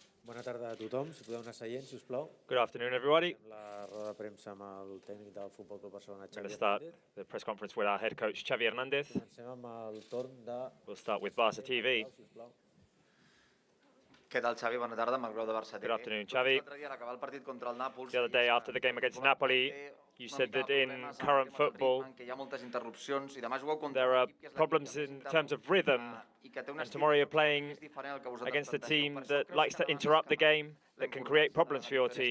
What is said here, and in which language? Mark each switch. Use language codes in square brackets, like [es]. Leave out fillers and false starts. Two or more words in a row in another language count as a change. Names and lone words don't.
[ca] Bona tarda a tothom. Si podeu anar seient, si us plau. [en] Good afternoon, everybody. [ca] La roda de premsa amb el tècnic del Futbol Club Barcelona, [en] We're going Xavi to start Hernández. the press conference with our head coach, Xavi Hernández. [ca] Comencem amb el torn de... [en] We'll start with Barça TV. [ca] Si us plau. Què tal, Xavi? Bona tarda, Marc Grau de Barça TV. [en] Good afternoon, Xavi. The other day after the game against Napoli, you said that in current football, there are problems in terms of rhythm. And tomorrow you're playing against a team that likes to interrupt the game, that can create problems for your team.